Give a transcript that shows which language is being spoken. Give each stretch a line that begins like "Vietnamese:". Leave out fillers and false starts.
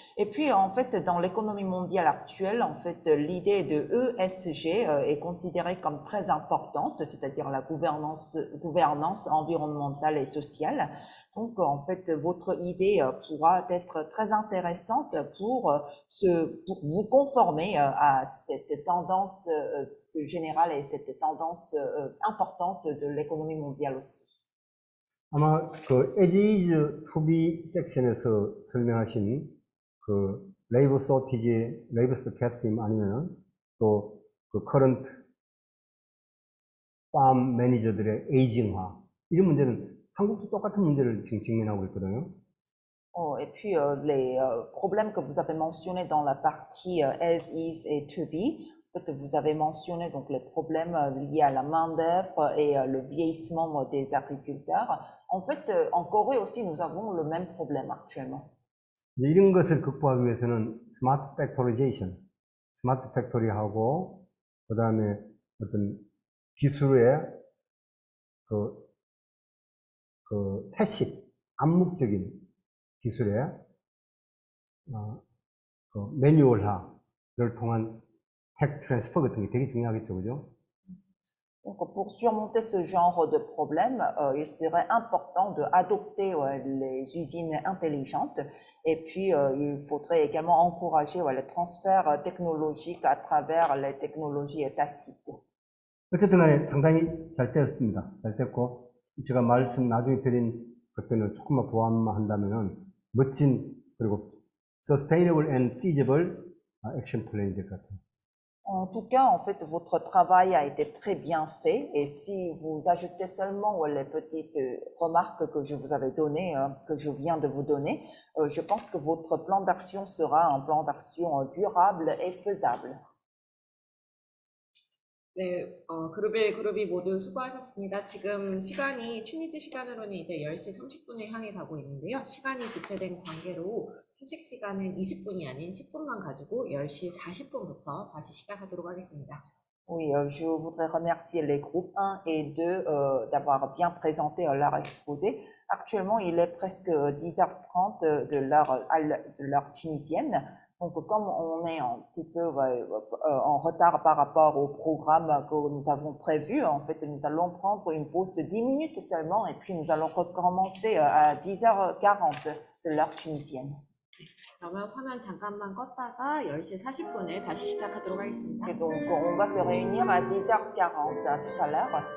French: Et puis, en fait, dans l'économie mondiale actuelle, en fait, l'idée de ESG est considérée comme très importante, c'est-à-dire la gouvernance environnementale et sociale. Donc, en fait, votre idée pourra être très intéressante pour vous conformer à cette tendance générale et cette tendance importante de l'économie mondiale aussi.
Korean: 아마 그 as is to be 섹션에서 설명하신 그 레이버 쇼티지, 레이버 스캐스팀 아니면은 또 그 커런트 팜 매니저들의 에이징화 이런 문제는 한국도 똑같은 문제를 지금 직면하고 있거든요.
French: Et puis les problèmes que vous avez mentionnés dans la partie as is et to be, en fait, vous avez mentionné donc les problèmes liés à la main-d'œuvre et le vieillissement des agriculteurs. En fait, en Corée aussi, nous avons le même problème actuellement.
Korean: 이런 것을 극복하기 위해서는 스마트 팩토리제이션, 스마트 팩토리하고 그다음에 어떤 기술의 그 태식, 암묵적인 기술의 그 매뉴얼화를 통한 텍 트랜스퍼 같은 게 되게 중요하겠죠, 그죠?
French: Donc, pour surmonter ce genre de problème, il serait important d'adopter les usines intelligentes et puis il faudrait également encourager le transfert technologique à travers les technologies tacites.
Korean: 어쨌든 간에 상당히 잘 되었습니다. 잘 됐고 제가 말씀 나중에 드린 것들을 조금만 보완한다면은 멋진 그리고
English: sustainable and feasible action plan
Korean: 이 될 것 같아요.
French: En tout cas, en fait, votre travail a été très bien fait et si vous ajoutez seulement les petites remarques que je vous avais données, que je viens de vous donner, je pense que votre plan d'action sera un plan d'action durable et faisable.
Korean: 네, 그룹이 모두 수고하셨습니다. 지금 시간이 튀니지 시간으로는 이제 10시 30분을 향해 가고 있는데요. 시간이 지체된 관계로 휴식 시간은 20분이 아닌 10분만 가지고 10시 40분부터 다시 시작하도록 하겠습니다.
French: Oui, je voudrais remercier les groupes 1 et 2 d'avoir bien présenté leur exposé. Actuellement, il est presque 10h30 de l'heure tunisienne. Donc, comme on est un petit peu en retard par rapport au programme que nous avons prévu, en fait, nous allons prendre une pause de 10 minutes seulement et puis nous allons recommencer à 10h40 de l'heure tunisienne.
Korean: 그러면 화면 잠깐만 껐다가 10시 40분에 다시 시작하도록 하겠습니다.
French: Et donc, on va se réunir à 10h40 tout à l'heure.